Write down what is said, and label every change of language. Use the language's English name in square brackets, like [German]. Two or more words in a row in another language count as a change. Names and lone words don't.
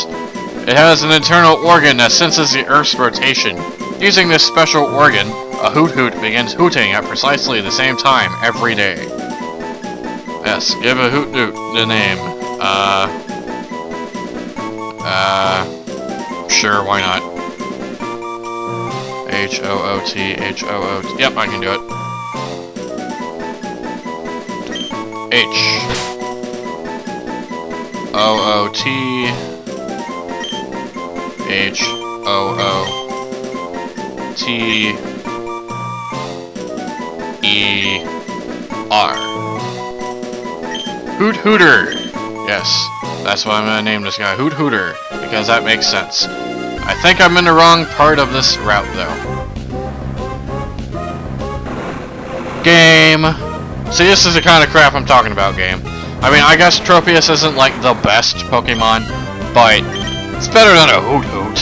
[English] It has an internal organ that senses the Earth's rotation. Using this special organ, a Hoot Hoot begins hooting at precisely the same time every day. Yes, give a Hoot Hoot the name. Sure, why not? H-O-O-T, H-O-O-T. Yep, I can do it. H-O-O-T, H-O-O-T-E-R. Hoot Hooter! Yes, that's what I'm gonna name this guy, Hoot Hooter, because that makes sense. I think I'm in the wrong part of this route, though. Game! See, this is the kind of crap I'm talking about, game. I mean, I guess Tropius isn't, like, the best Pokemon, but it's better than a Hoot Hoot.